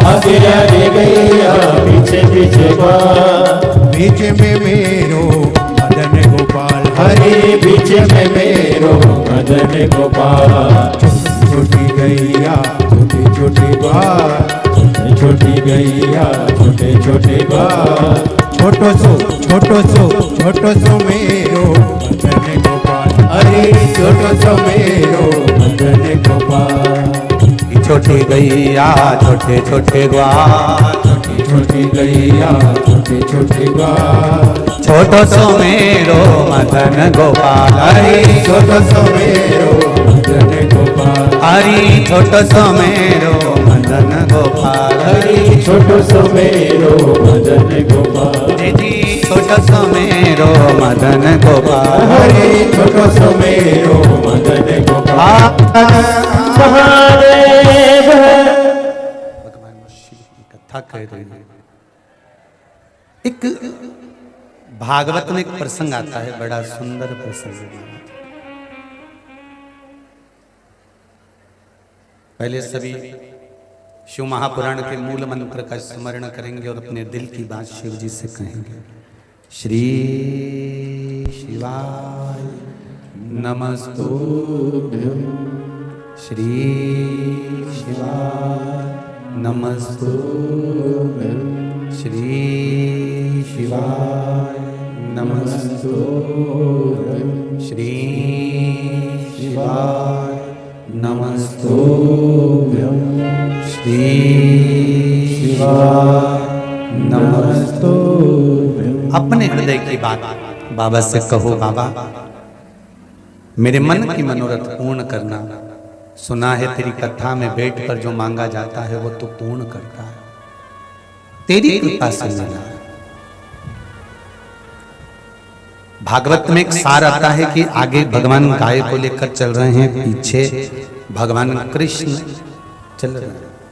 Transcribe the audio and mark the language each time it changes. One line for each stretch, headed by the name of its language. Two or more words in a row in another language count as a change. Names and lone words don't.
Hindi: आगे आगे गैया पीछे पीछे ग्वाल। बीच में मेरो मदन गोपाल, हरे बीच में मेरो मदन गोपाल। छोटी गैया छोटी छोटी ग्वाल, छोटी गैया छोटे छोटे ग्वाल। छोटो सो मेरो मदन गोपाल, हरे छोटो सो मेरो मदन गोपाल। छोटी गैया छोटे छोटे ग्वाल, छोटी गैया छोटे छोटे ग्वाल। छोटो सो मेरो मदन गोपाल, हरे छोटो सो मेरो मदन गोपाल। हरी छोटो सो मेरो मदन गोपाल, हरे छोटो सो मेरो मदन गोपाल। जी छोटो सो मेरो मदन गोपाल, हरे छोटो सो मेरो मदन गोपाल। महादेव भगवान शिव की कथा कह रही है। एक भागवत में एक प्रसंग आता है, बड़ा सुंदर प्रसंग है। पहले सभी शिव महापुराण के मूल मंत्र का स्मरण करेंगे और अपने दिल की बात शिव जी से कहेंगे।
Sanskrit: श्री शिवाय नमस्तुभ्यं, श्री शिवाय नमस्तुभ्यं, श्री शिवाय नमस्तुभ्यं, श्री शिवाय नमस्तुभ्यं, श्री शिवाय नमस्तुभ्यं।
Hindi: अपने हृदय की बात बाबा से कहो, बाबा मेरे मन की मनोरथ पूर्ण करना। सुना है तेरी कथा में बैठकर जो मांगा जाता है वो तो पूर्ण करता है, तेरी कृपा से मिला। भागवत में एक सार आता है कि आगे भगवान गाय को लेकर चल रहे हैं, पीछे भगवान कृष्ण चल रहे हैं।